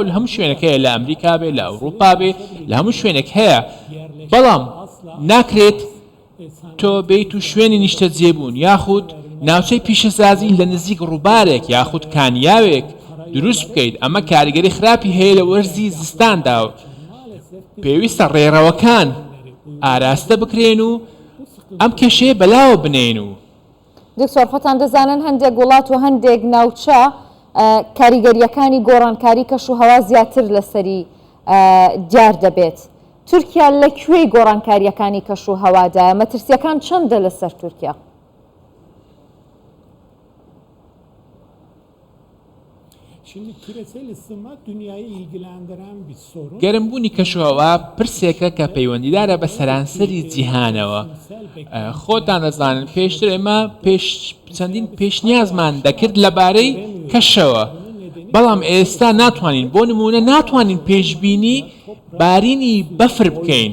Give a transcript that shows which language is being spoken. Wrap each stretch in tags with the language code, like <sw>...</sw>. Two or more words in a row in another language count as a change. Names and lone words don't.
<ckb>لە هەموو شوێنێک هەیە لە ئەمریکا بێ لە ئەوروپا بێ لە هەموو شوێنێک هەیە بەڵام ناکرێت تۆ بیت و شوێنی نیشتە جێبوون یاخود ناوچەی پیشەسازی لە نزیک ڕووبارێک یاخود کانیاوێک دروست بکەیت ئەمە کاریگەری خراپی هەیە لە وەرزی زستاندا و پێویستە ڕێڕەوەکان ئاراستە بکرێن و ئەم کێشەیە بەلاوە بنێن و دکتۆر خۆتان دەزانن هەندێک وڵات و هەندێک ناوچە کاریگەریەکانی گۆڕانکاری کەش و هەوا زیاتر لەسەری دیار دەبێت تورکیا لەکوێی گۆڕانکاریەکانی کەش و هەوادایە مەترسیەکان چەندە لەسەر تورکیا</ckb> <tr>Şimdi küresel ısınma dünyayı ilgilendiren bir sorun.</tr> <ckb>گەرمبوونی کەشوهەوا پرسێکە کە پەیوەندیدارە بە سەرانسەری جیهانەوە خۆتان دەزانن پێشتر ئێمە چەندین پێشنیازمان دەکرد لەبارەی کەشەوە بەڵام ئێستا ناتوانین بۆ نمونە ناتوانین پێشبینی بارینی بەفر بکەین</ckb>